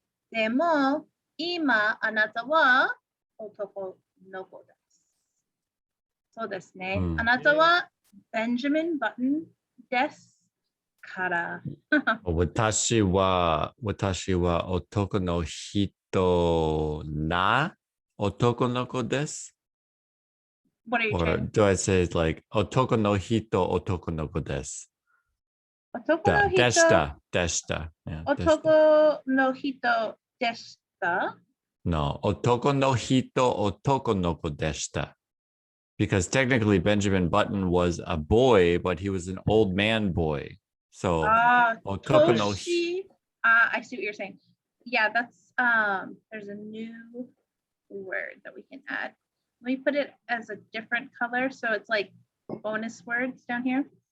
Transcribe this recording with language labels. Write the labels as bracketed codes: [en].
[ja] でも、今、あなたは男の子です。そうですね。あなたはベンジャミン・バトンですから。私は男の人な男の子です。 [en] What are you Or trying? do I say it like [ja] 男の人男の子です。男の人でした。でした。 [en] Yeah, [ja] 男の人でした。 [en] No, [ja] 男の人男の子でした。 [en] Because technically Benjamin Button was a boy, but he was an old man boy. [ja] So otoko no [en] Toshi. I see what you're saying. Yeah, that's there's a new word that we can add. Let me put it as a different color so it's like bonus words down here.